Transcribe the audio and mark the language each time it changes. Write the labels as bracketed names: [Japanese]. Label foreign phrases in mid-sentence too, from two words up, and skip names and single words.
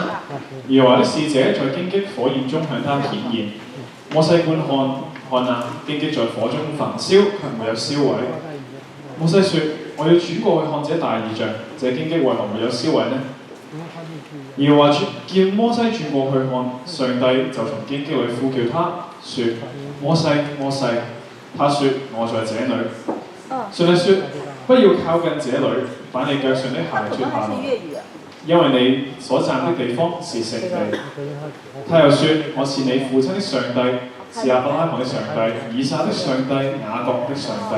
[Chinese] 耶和華的使者在荊棘火焰中向他顯現。摩西觀看，看啊，荊棘在火中焚燒，卻沒有燒毀。摩西說：我要轉過去看這大異象，這荊棘為何沒有燒毀呢？耶和華叫摩西轉過去看，上帝就從荊棘裏呼叫他，說：摩西，摩西。他說：我在這裏。上帝說：不要靠近這裏，把你腳上的鞋脱下來，因為你所站的地方是聖地。他又說：我是你父親的上帝，是亞伯拉罕的上帝，以撒的上帝，雅各的上帝。